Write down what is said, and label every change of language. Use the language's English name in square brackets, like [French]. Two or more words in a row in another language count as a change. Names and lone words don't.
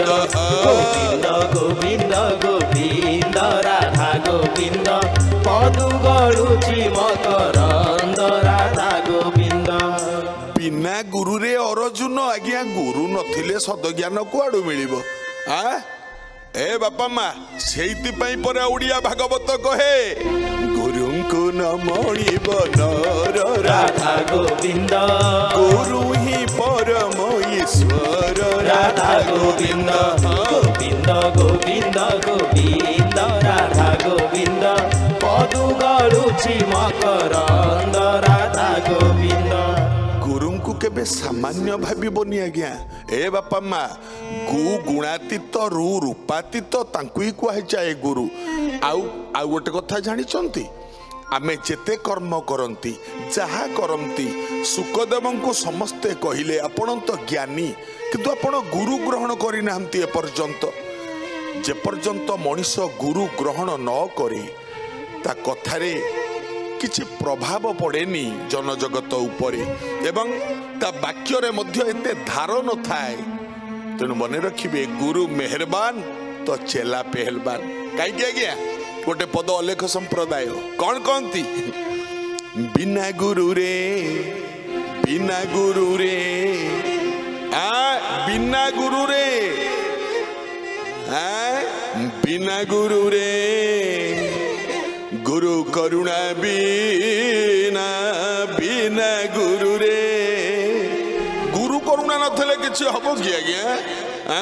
[Odia] ଗୋବିନ୍ଦ ଗୋବିନ୍ଦ ଗୋବିନ୍ଦ ରାଧା ଗୋବିନ୍ଦ ପଦୁ ଗଡ଼ୁଛି ମକରନ୍ଦ ରାଧା ଗୋବିନ୍ଦ। ବିନା ଗୁରୁ ରେ ଅର୍ଜୁନ ଆଜ୍ଞା ଗୁରୁ ନଥିଲେ ସଦ ଜ୍ଞାନ କୁଆଡ଼ୁ ମିଳିବ। ଏ ବାପା ମାଁ ସେଇଥି ପାଇଁ ପରେ ଓଡ଼ିଆ ଭାଗବତ କହେ ଗୁରୁଙ୍କୁ ନ ମଣିବ ନର राधा गोविंद ଗୁରୁ ହିଁ ପରମ ଈଶ୍ୱର ରାଧା ଗୋବିନ୍ଦ ଗୋବିନ୍ଦ ଗୋବିନ୍ଦ ଗୋବିନ୍ଦ ରାଧା ଗୋବିନ୍ଦ ପଦୁ ଗଡ଼ୁଛି ମକରନ୍ଦ ରାଧା ଗୋବିନ୍ଦ। ଗୁରୁ କୁ କେବେ ସାମାନ୍ୟ ଭାବିବନି ଆଜ୍ଞା। ଏ ବାପା ମାଁ ଗୁ ଗୁଣାତୀତ ରୁ ରୂପାତୀତ ତାଙ୍କୁ ହିଁ କୁହା ଯାଏ ଗୁରୁ। ଆଉ ଗୋଟେ କଥା ଜାଣିଛନ୍ତି ଆମେ ଯେତେ କର୍ମ କରନ୍ତି ଯାହା କରନ୍ତି ସୁଖଦେବ କୁ ସମସ୍ତେ କହିଲେ ଆପଣ ତ ଜ୍ଞାନୀ କିନ୍ତୁ ଆପଣ ଗୁରୁ ଗ୍ରହଣ କରି ନାହାନ୍ତି ଏପର୍ଯ୍ୟନ୍ତ। ଯେ ପର୍ଯ୍ୟନ୍ତ ମଣିଷ ଗୁରୁ ଗ୍ରହଣ ନ କରେ ତା କଥାରେ କିଛି ପ୍ରଭାବ ପଡ଼େନି ଜନଜଗତ ଉପରେ ଏବଂ ତା ବାକ୍ୟ ରେ ମଧ୍ୟ ଏତେ ଧାର ନ ଥାଏ। ତେଣୁ ମନ ରଖିବେ [Hindi] गुरु मेहरबान तो चेला पहलवान। [Odia] କହିଁ ଆଜ୍ଞା ଗୋଟେ ପଦ ଅଲେଖ ସମ୍ପ୍ରଦାୟ କଉଣ କହନ୍ତି ବିନା ଗୁରୁ ରେ ବିନା ଗୁରୁ ରେ ବିନା ଗୁରୁ ରେ ବିନା ଗୁରୁ ରେ ଗୁରୁ କରୁଣା ବିନା ବିନା ଗୁରୁ ରେ ଗୁରୁ କରୁଣା ନଥିଲେ କିଛି ହବ କି ଆଜ୍ଞା